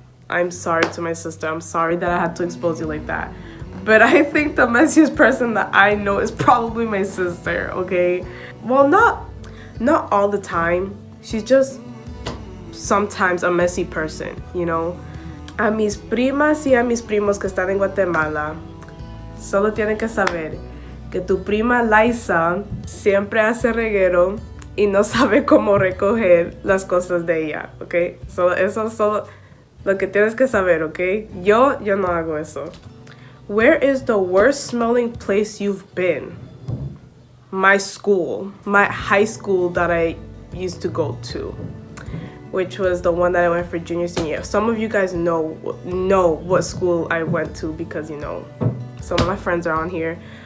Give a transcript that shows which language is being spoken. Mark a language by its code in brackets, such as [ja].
[en] I'm sorry to my sister. I'm sorry that I had to expose you like that. But I think the messiest person that I know is probably my sister, okay? Well, not all the time. She's just sometimes a messy person, you know? [es] A mis primas y a mis primos que están en Guatemala, solo tienen que saber que tu prima Liza siempre hace reguero y no sabe cómo recoger las cosas de ella, ¿ok? Eso es solo lo que tienes que saber, ¿ok? Yo no hago eso. [en] Where is the worst smelling place you've been? My school. My high school that I used to go to, which was the one that I went for junior, senior. Some of you guys know what school I went to because, you know, some of my friends are on here.